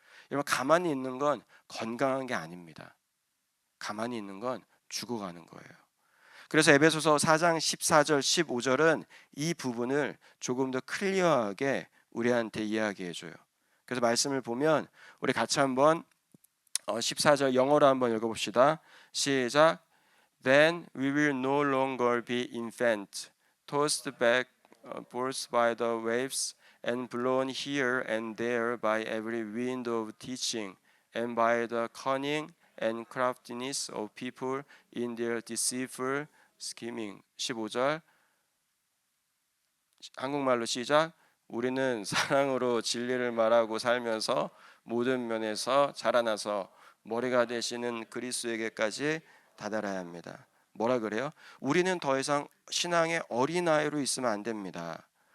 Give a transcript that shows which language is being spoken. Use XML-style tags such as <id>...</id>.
<ko>여러분 가만히 있는 건 건강한 게 아닙니다. 가만히 있는 건 죽어가는 거예요. 그래서 에베소서 4장 14절 15절은 이 부분을 조금 더 클리어하게 우리한테 이야기해 줘요. 그래서 말씀을 보면 우리 같이 한번 14절 영어로 한번 읽어봅시다. 시작.</ko> <en>Then we will no longer be infants, tossed back forth by the waves and blown here and there by every wind of teaching and by the cunning and craftiness of people in their deceitful scheming.</en> <ko>15절 한국말로 시작. 우리는 사랑으로 진리를 말하고 살면서 모든 면에서 자라나서 머리가 되시는 그리스도에게까지 다다라야 합니다. 뭐라 그래요? 우리는 더 이상 신앙의 어린아이로 있으면 안 됩니다.</ko>